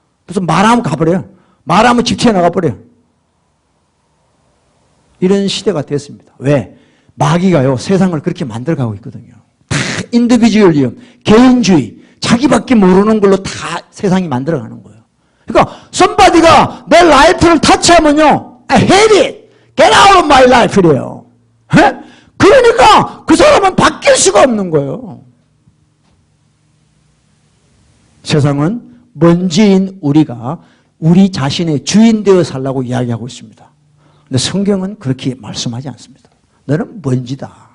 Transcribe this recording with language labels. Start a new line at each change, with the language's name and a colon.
Korean: 무슨 말하면 가버려요. 말하면 집 튀어 나가버려요. 이런 시대가 됐습니다. 왜? 마귀가요, 세상을 그렇게 만들어가고 있거든요. 다 인디비주얼리즘, 개인주의, 자기밖에 모르는 걸로 다 세상이 만들어가는 거예요. 그러니까 somebody가 내 라이프를 터치하면요,
English: I hate it, get out of my life
Korean: 이래요. 그러니까 그 사람은 바뀔 수가 없는 거예요. 세상은 먼지인 우리가 우리 자신의 주인 되어 살라고 이야기하고 있습니다. 근데 성경은 그렇게 말씀하지 않습니다. 너는 먼지다.